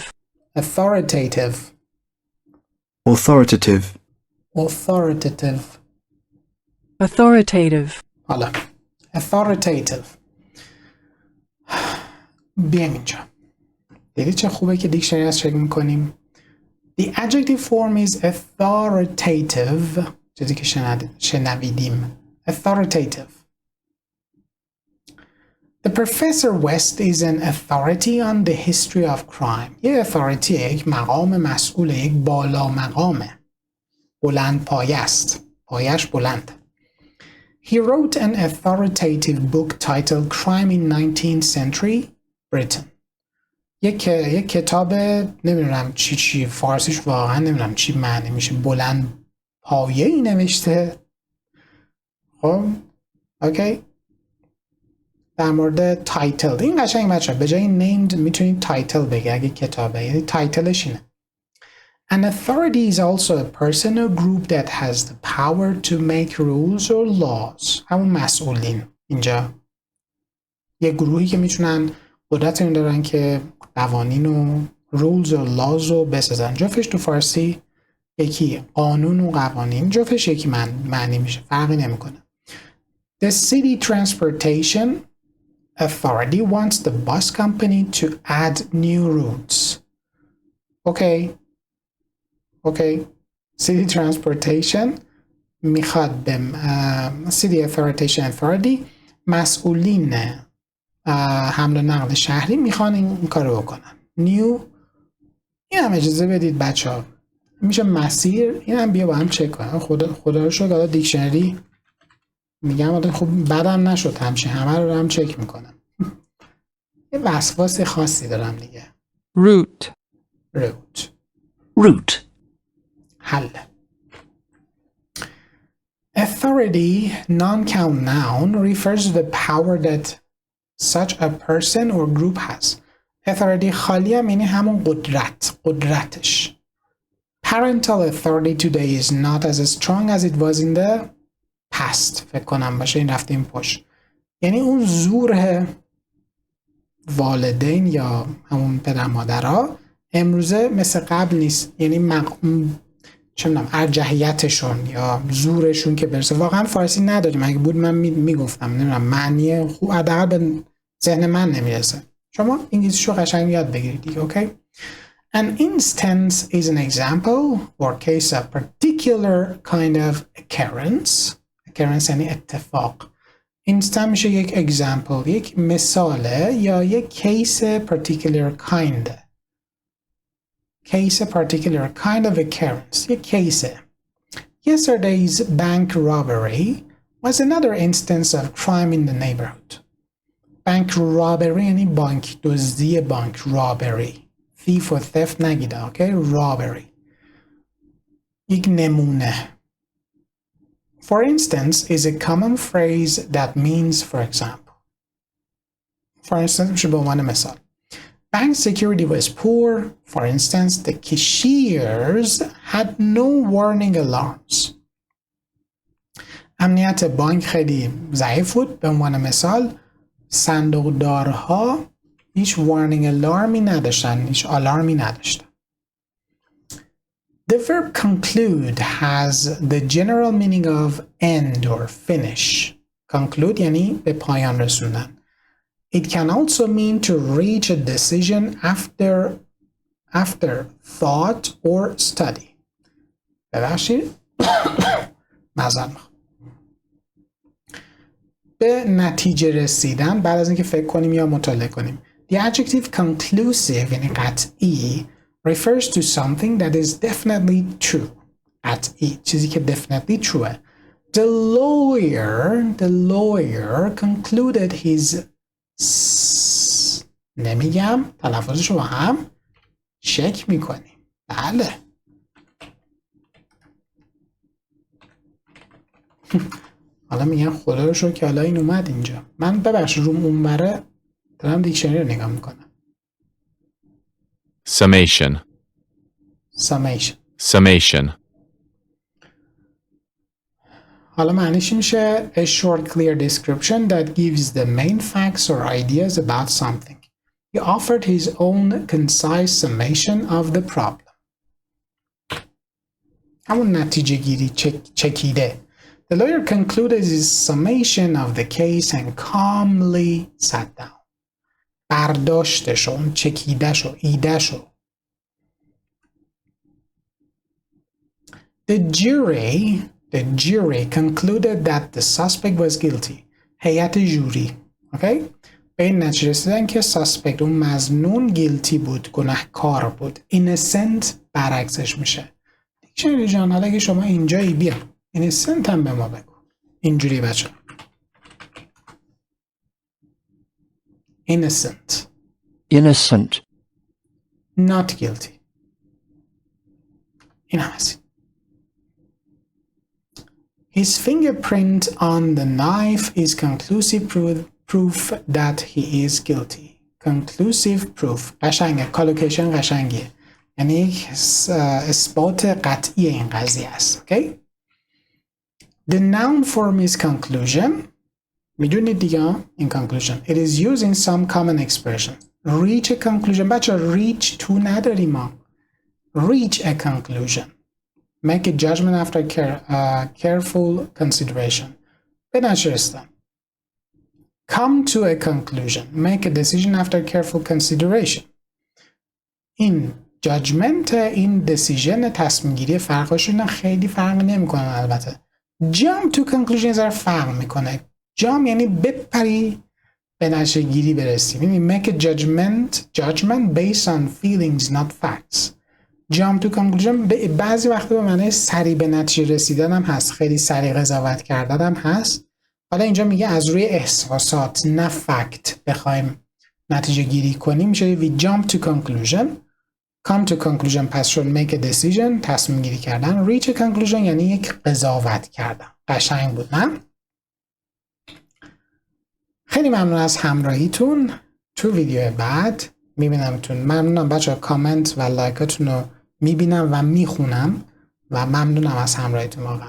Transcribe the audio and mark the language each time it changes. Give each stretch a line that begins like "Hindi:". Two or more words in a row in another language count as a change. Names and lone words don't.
English: Authoritative. Authoritative. Authoritative. Authoritative.
Persian: حالا authoritative. بیایم اینجا. دیدید چه خوبه که دیکشنری از چک میکنیم.
English: The adjective form is authoritative.
Persian: چیزی که شنویدیم.
English: Authoritative. The Professor West is an authority on the history of crime.
Persian: یه authority، یک مقام مسئول، یک بالا مقامه. بلند پایه است. پایش بلند.
English: He wrote an authoritative book titled Crime in 19th Century Britain.
Persian: یک کتاب نمیدونم چی فارسیش واقعا نمیدونم چی معنی میشه، بلند پایه‌ای نوشته. خب اوکی. در مورد تایتل این قشنگ بچه به جای named میتونید تایتل بگه اگه کتابه، یعنی تایتلش اینه.
English: An authority is also a person or group that has the power to make rules or laws.
Persian: همون مسئولین اینجا یه گروهی که میتونن قدرت این دارن که قوانین و
English: rules or laws
Persian: رو بسازن. جفتش تو فارسی یکی قانون و قوانین، جفتش یکی معنی میشه، فرقی نمیکنه.
English: The city transportation authority wants the bus company to add new routes.
Persian: Okay.
English: City transportation
Persian: میخواد به
English: city authority
Persian: مسئولین حمل و نقل شهری میخوان این کارو بکنن. New این هم اجازه بدید بچه ها میشه مسیر، این هم بیا با هم چک کنم. خدا رو شکر دیکشنری میگم خب بعدم نشد همشه همه رو هم چک میکنم. یه وسواس خاصی دارم دیگه.
English: root
Persian: حل.
English: Authority, non-count noun, refers to the power that such a person or group has.
Persian: Authority خالی هم یعنی همون قدرتش.
English: Parental authority today is not as strong as it was in the past.
Persian: فکر کنم باشه این رفتیم پشت. یعنی اون زور والدین یا همون پدر مادرها امروزه مثل قبل نیست. یعنی چه میدونم ارجحیتشون یا زورشون که برسه. واقعا فارسی نداریم، اگه بود من میگفتم، نمیدونم معنی خوب حداقل به ذهن من نمیرسه. شما انگلیسیشو قشنگ یاد بگیرید دیگه. اوکی.
English: An instance is an example or case of particular kind of occurrence.
Persian: Occurrence یعنی اتفاق. Instance میشه یک example، یک مثاله یا یک
English: case particular kind. Case a particular kind of occurrence.
Persian: یک case.
English: Yesterday's bank robbery was another instance of crime in the neighborhood. Bank robbery
Persian: یعنی بانک دزدی، بانک robbery. thief و theft نگیده. اوکی. robbery. یک نمونه.
English: For instance is a common phrase that means for example. For instance
Persian: میشه به عنوان مثال.
English: Bank security was poor. For instance, the cashiers had no warning alarms.
Persian: امنیت بانک خیلی ضعیف بود. به عنوان مثال صندوقدارها هیچ
English: warning alarmi
Persian: نداشتن، هیچ آلارمی نداشتن.
English: The verb conclude has the general meaning of end or finish.
Persian: Conclude یعنی به پایان رسوندن.
English: It can also mean to reach a decision after thought or study.
Persian: ببخشید معذرت میخوام. به نتیجه رسیدن بعد از اینکه فکر کنیم یا مطالعه کنیم.
English: The adjective conclusive
Persian: یعنی قطعی
English: refers to something that is definitely true.
Persian: قطعی چیزی که
English: definitely trueه. The lawyer concluded his
Persian: نمیگم تلفظشو با هم چک میکنیم. بله. حالا میگم خدا رو شکر که حالا این اومد اینجا. من ببخش روم اونوره دارم دیکشنری رو نگاه میکنم.
English: Summation.
Persian: حالا معنیش میشه
English: a short clear description that gives the main facts or ideas about something. He offered his own concise summation of the problem.
Persian: همون نتیجه گیری چکیده.
English: The lawyer concluded his summation of the case and calmly sat down.
Persian: برداشتشو، اون چکیدهشو، ایدهشو.
English: The jury concluded that the suspect was guilty.
Persian: هیئت جوری. Okay? به این نتیجه رسیدن که suspect اون مظنون guilty بود، گناهکار بود. innocent برعکسش میشه. دیکشنری جان حالا اگه شما اینجایی بیا. innocent هم به ما بگو. اینجوری بچه.
English: Innocent. Not guilty.
Persian: این هم هست.
English: His fingerprint on the knife is conclusive proof that he is guilty. Conclusive proof.
Persian: قشنگه. کالوکیشن قشنگیه. یعنی یک اثبات قطعی این قضیه است.
English: Okay? The noun form is conclusion.
Persian: میدونید دیگه این conclusion.
English: It is used in some common expressions. Reach a conclusion. بچه reach to
Persian: نداریم ما.
English: Reach a conclusion. Make a judgment after careful consideration.
Persian: به نشستن.
English: Come to a conclusion. Make a decision after careful consideration.
Persian: این judgment این decision تصمیم گیری فرقشون خیلی فرق نمیکنه البته.
English: Jump to conclusion
Persian: زر فرق میکنه. Jump یعنی بپری به نتیجه گیری برسی.
English: یعنی make a judgment based on feelings not facts. Jump to conclusion
Persian: بعضی وقتا به معنی سریع به نتیجه رسیدن هم هست. خیلی سریع قضاوت کردن هم هست. حالا اینجا میگه از روی احساسات نه فکت بخوایم نتیجه گیری کنیم میشه
English: we jump to conclusion. Come to conclusion
Persian: پس شد
English: make a decision
Persian: تصمیم گیری کردن.
English: Reach a conclusion
Persian: یعنی یک قضاوت کردن. قشنگ بود نه؟ خیلی ممنون از همراهیتون. تو ویدیو بعد میبینمتون. ممنونم بچه ها. کامنت و لایکاتون رو میبینم و میخونم و ممنونم از همراهیتون.